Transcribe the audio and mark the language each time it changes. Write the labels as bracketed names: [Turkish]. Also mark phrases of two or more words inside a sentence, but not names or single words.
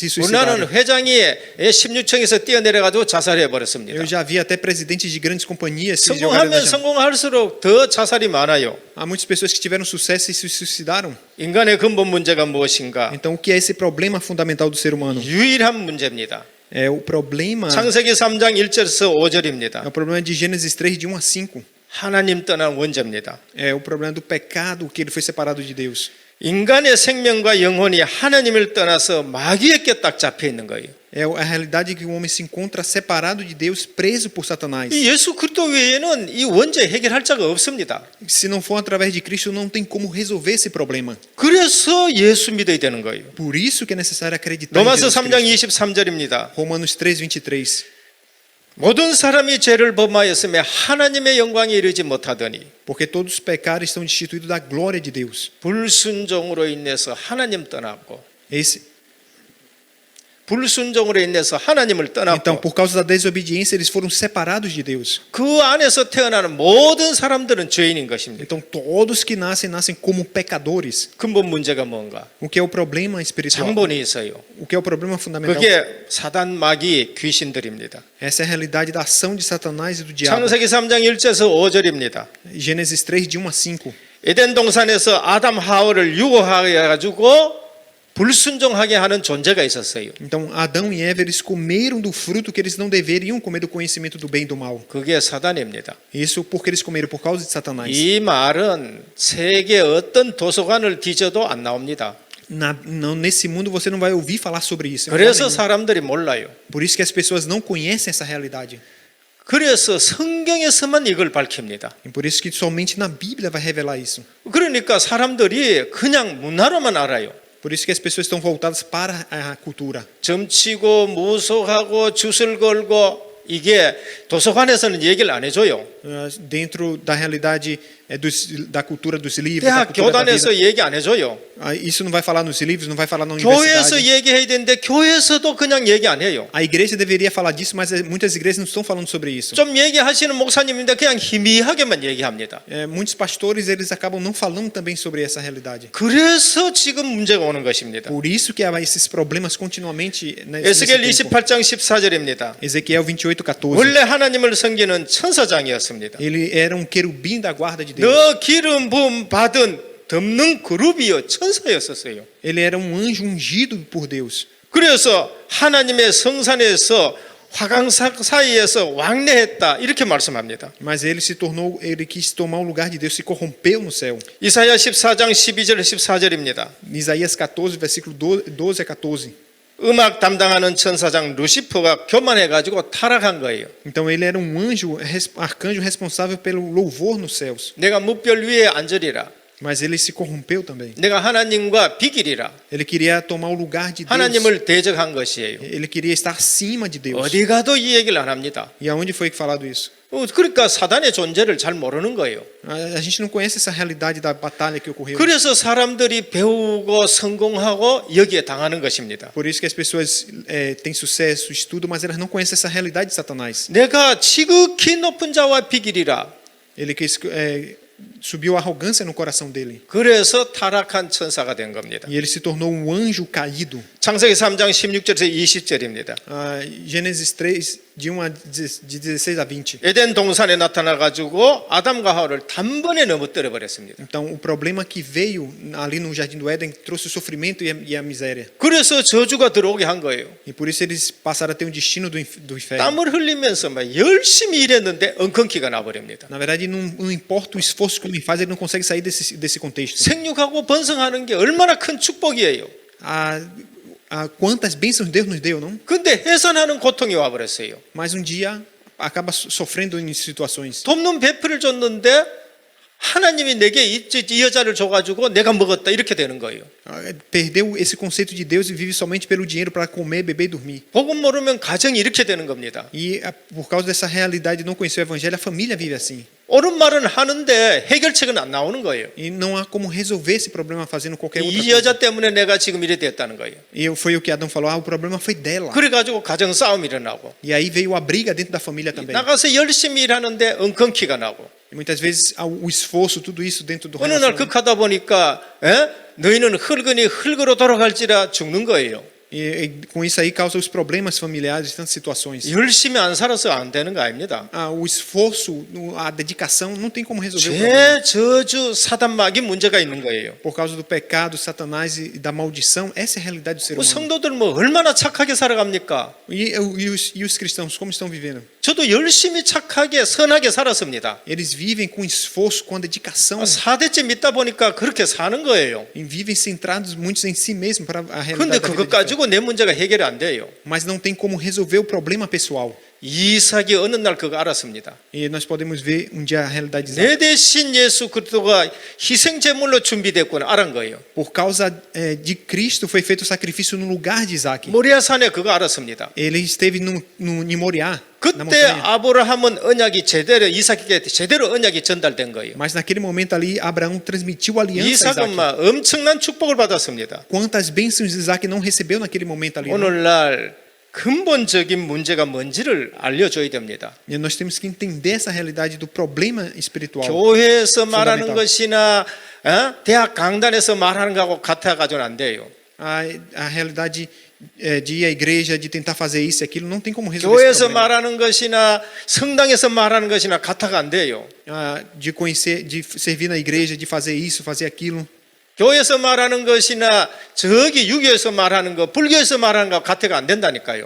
[Korean] 우리나라는 [Portuguese] suicidarem. [Korean] 회장이 16층에서 뛰어내려 가지고 자살해 버렸습니다. [Portuguese] Eu já vi até presidentes de grandes companhias se [Korean] 성공하면 [Portuguese] jogarem da janela. [Korean] 성공할수록 더 자살이 많아요. [Portuguese] Há muitas pessoas que tiveram sucesso e se suicidaram. [Korean] 인간의 근본 문제가 무엇인가? [Portuguese] Então, o que é esse problema fundamental do ser humano? [Korean] 유일한 문제입니다. [Portuguese] É o problema, [Korean] 창세기 3장 1절에서 5절입니다. [Portuguese] é o problema de Gênesis 3, de 1 a 5. [Korean] 하나님 떠난 원죄입니다. [Portuguese] É o problema do pecado que ele foi separado de Deus. [Korean] 인간의 생명과 영혼이 하나님을 떠나서 마귀에게 딱 잡혀 있는 거예요. [Portuguese] É a realidade que o homem se encontra separado de Deus, preso por Satanás. [Korean] 이 예수 그리스도 외에는 이 원죄 해결할 자가 없습니다. [Portuguese] Se não for através de Cristo, não tem como resolver esse problema. [Korean] 그래서 예수 믿어야 되는 거예요. [Portuguese] Por isso que é necessário acreditar em [Korean] 로마서 [Portuguese] Jesus [Korean] 3장 [Portuguese] Cristo. [Korean] 23절입니다. [Portuguese] Romanos 3:23. [Korean] 모든 사람이 죄를 범하였으며 하나님의 영광에 이르지 못하더니 [Portuguese] Porque todos os pecados estão destituídos da glória de Deus. [Korean] 불순종으로 인해서 하나님 떠났고 [Portuguese] Esse, [Korean] 불순종으로 인해서 하나님을 [Portuguese] então, [Korean] 떠났고 [Portuguese] por causa da desobediência, eles foram separados de Deus. [Korean] 그 안에서 태어나는 모든 사람들은 죄인인 것입니다. [Portuguese] Então, todos que nascem como pecadores. [Korean] 근본 문제가 뭔가? [Portuguese] O que é o problema espiritual? [Korean] 장본이 있어요. [Portuguese] O que é o problema fundamental? [Korean] 그게 사단 마귀 귀신들입니다. [Portuguese] Essa é a realidade da ação de Satanás e do diabo. [Korean] 창세기 3장 1절에서 5절입니다. [Portuguese] Gênesis 3, de 1 a 5. [Korean] 에덴 동산에서 아담 하와를 유혹해 가지고 불순종하게 하는 존재가 있었어요. [Portuguese] Então, Adão e Eva, eles comeram do fruto que eles não deveriam comer do conhecimento do bem e do mal. [Korean] 그게 사단입니다. [Portuguese] Isso porque eles comeram por causa de Satanás. [Korean] 이 말은 세계 어떤 도서관을 뒤져도 안 나옵니다. [Portuguese] Nesse mundo você não vai ouvir falar sobre isso. [Korean] 그래서 사람들이 몰라요. [Portuguese] Por isso que as pessoas não conhecem essa realidade. [Korean] 그래서 성경에서만 이걸 밝힙니다. [Portuguese] E por isso que somente na Bíblia vai revelar isso. [Korean] 그러니까 사람들이 그냥 문화로만 알아요. [Portuguese] Por isso que as pessoas estão voltadas para a cultura. [Korean] 점치고 무속하고 주술 걸고 이게 도서관에서는 얘기를 안 해줘요. [Portuguese] Dentro da realidade da cultura dos livros, da [Korean] 대학 [Portuguese] cultura da [Korean] 교단에서 [Portuguese] vida. [Korean] 얘기 안 해줘요. [Portuguese] Isso não vai falar nos livros, não vai falar na [Korean] 교회에서 [Portuguese] universidade. [Korean] 얘기해야 되는데 교회에서도 그냥 얘기 안 해요. [Portuguese] A igreja deveria falar disso, mas muitas igrejas não estão falando sobre isso. [Korean] 좀 얘기하시는 목사님인데 그냥 희미하게만 얘기합니다. [Portuguese] Muitos pastores eles acabam não falando também sobre essa realidade. [Korean] 그래서 지금 문제가 오는 것입니다. [Portuguese] Por isso que há esses problemas continuamente [Korean] 에스겔 [Portuguese] nesse tempo. [Korean] 28장 14절입니다. [Portuguese] Ezequiel 28:14. [Korean] 원래 하나님을 섬기는 천사장이었습니다. [Portuguese] Ele era um querubim da guarda de Deus. [Korean] 너 기름 부음 받은 덮는 그룹이요 천사였었어요. [Portuguese] Ele era um anjo ungido por Deus. [Korean] 그래서 하나님의 성산에서 화강삭 사이에서 왕래했다 이렇게 말씀합니다. [Portuguese] Mas ele quis tomar o lugar de Deus, se corrompeu no céu. [Korean] 이사야 14장 12절 14절입니다. [Portuguese] Isaías 14, versículo 12 a 14. [Korean] 음악 담당하는 천사장 루시퍼가 교만해 가지고 타락한 거예요. [Portuguese] Então ele era um anjo, arcanjo responsável pelo louvor nos céus. [Korean] 내가 뭇별 위에 앉으리라. [Portuguese] Mas ele se corrompeu também. [Korean] 내가 하나님과 비기리라. [Portuguese] Ele queria tomar o lugar de Deus. [Korean] 하나님을 대적한 것이에요. [Portuguese] Ele queria estar acima de Deus. [Korean] 어디 가도 이 얘기를 안 합니다. [Portuguese] E aonde foi falado isso? [Korean] 그러니까 사단의 존재를 잘 모르는 거예요. [Portuguese] A gente não conhece essa realidade da batalha que ocorreu. [Korean] 그래서 사람들이 배우고 성공하고 여기에 당하는 것입니다. [Portuguese] Por isso que as pessoas têm sucesso, estudam, mas elas não conhecem essa realidade de Satanás. [Korean] 내가 지극히 높은 자와 비기리라. [Portuguese] Ele quis subiu arrogância no coração dele. [Korean] 그래서 타락한 천사가 된 겁니다. [Portuguese] E ele se tornou um anjo caído. [Korean] 창세기 3장 16절에서 20절입니다. [Portuguese] Gênesis 3, de 1 a 16 a 20. [Korean] 에덴 동산에 나타나 가지고 아담과 하와를 단번에 넘어뜨려 버렸습니다. [Portuguese] Então, o problema que veio ali no Jardim do Éden trouxe o sofrimento e a miséria. [Korean] 그래서 저주가 들어오게 한 거예요. [Portuguese] E por isso eles passaram a ter um destino do inferno. [Korean] 땀을 흘리면서 막 열심히 일했는데 엉겅퀴가 나버립니다. [Portuguese] Na verdade, não importa o esforço que o homem faz, ele não consegue sair desse contexto. [Korean] 생육하고 번성하는 게 얼마나 큰 축복이에요. [Portuguese] Quantas bênçãos Deus nos deu, não? [Korean] 근데 해산하는 고통이 와버렸어요. [Portuguese] Mas um dia acaba sofrendo em situações. [Korean] 돕는 배필을 줬는데 하나님이 내게 이 여자를 줘가지고 내가 먹었다 이렇게 되는 거예요. [Portuguese] Perdeu esse conceito de Deus e vive somente pelo dinheiro para comer, beber e dormir. [Korean] 복음 모르면 가정이 이렇게 되는 겁니다. [Portuguese] E por causa dessa realidade de não conhecer o evangelho, a família vive assim. [Korean] 옳은 말은 하는데 해결책은 안 나오는 거예요. [Portuguese] E não há como resolver esse problema fazendo qualquer outra [Korean] 이 [Portuguese] coisa. [Korean] 여자 때문에 내가 지금 이래 됐다는 거예요. [Portuguese] E foi o que Adão falou, o problema foi dela. [Korean] 그래가지고 가정 싸움이 일어나고 [Portuguese] E aí veio a briga dentro da família também. [Korean] 나가서 열심히 일하는데 엉겅퀴가 나고 [Portuguese] E muitas vezes o esforço, tudo isso dentro do [Korean] 어느 날 [Portuguese] relacionamento. [Korean] 극하다 보니까 너희는 흙이니 흙으로 돌아갈지라 죽는 거예요. [Portuguese] E com isso aí causa os problemas familiares, tantas situações. [Korean] 열심히 안 살아서 안 되는 거 아닙니다. [Portuguese] O esforço, a dedicação não tem como resolver o problema. [Korean] 죄, 저주, 사단막이 문제가 있는 거예요. [Portuguese] Por causa do pecado, Satanás e da maldição, essa é a realidade do ser [Korean] 뭐 [Portuguese] humano. [Korean] 성도들 뭐 얼마나 착하게 살아갑니까? [Portuguese] E os cristãos, como estão vivendo? [Korean] 저도 열심히 착하게 선하게 살았습니다. [Portuguese] Eles vivem com esforço, com dedicação, [Korean] 4대째 믿다 보니까 그렇게 사는 거예요. [Portuguese] e vivem centrados muitos em si mesmos para a [Korean] 근데 [Portuguese] realidade da vida [Korean] 그것 [Portuguese] de fé. [Korean] 가지고 내 문제가 해결이 안 돼요. [Portuguese] Mas não tem como resolver o problema pessoal. [Korean] 이삭이 어느 날 그거 알았습니다. [Portuguese] E nós podemos ver um dia a realidade de Isaac. [Korean] 내 대신 예수 그리스도가 희생 제물로 준비됐구나 알은 거예요. [Portuguese] Por causa de Cristo foi feito o sacrifício no lugar de Isaac. [Korean] 모리아산에 그거 알았습니다. [Portuguese] Ele esteve em Moriá, na [Korean] 그때 [Portuguese] montanha. [Korean] 아브라함은 언약이 제대로 이삭에게 제대로 언약이 전달된 거예요. [Portuguese] Mas naquele momento ali, Abraão transmitiu a aliança a [Korean] 이삭은 [Portuguese] Isaac. [Korean] 막 엄청난 축복을 받았습니다. [Portuguese] Quantas bênçãos Isaac não recebeu naquele momento ali? Não? [Korean] 오늘날 근본적인 문제가 뭔지를 알려줘야 됩니다. [Portuguese] E nós temos que entender essa realidade do problema espiritual. [Korean] 교회에서 말하는 [Portuguese] fundamental. [Korean] 것이나 대학 강단에서 말하는 거하고 같아가지고는 안 돼요. [Portuguese] A realidade de ir à igreja, de tentar fazer isso e aquilo, não tem como resolver esse [Korean] 교회에서 [Portuguese] problema. [Korean] 말하는 것이나 성당에서 말하는 것이나 같아가 안 돼요. [Portuguese] De conhecer, de servir na igreja, de fazer isso, fazer aquilo. [Korean] 교회에서 말하는 것이나 저기 유교에서 말하는 거, 불교에서 말하는 거 같아가 안 된다니까요.